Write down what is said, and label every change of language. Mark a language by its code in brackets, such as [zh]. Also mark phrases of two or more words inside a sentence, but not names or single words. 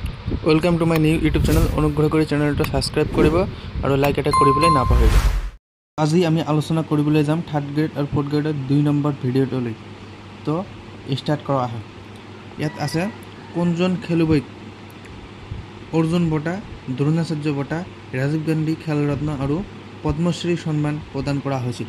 [en] welcome to my new YouTube channel. [as] অনুগ্ৰহ কৰি চেনেল ছাবস্ক্ৰাইব কৰিব আৰু লাইক এটা কৰিবলৈ নাপাহৰিব। আজি আমি আলোচনা কৰিবলৈ যাম [en] third grade [as] আৰু [en] fourth grade [as] 2 নম্বৰ ভিডিঅ'টোলৈ। তো স্টাर्ट কৰা হয়। ইয়াত আছে কোনজন খেলুৱৈক অৰ্জুন বঁটা, দ্ৰোণাচাৰ্য বঁটা, ৰাজীৱ গান্ধী খেল ৰত্ন আৰু পদ্মশ্ৰী সন্মান প্ৰদান কৰা হৈছিল।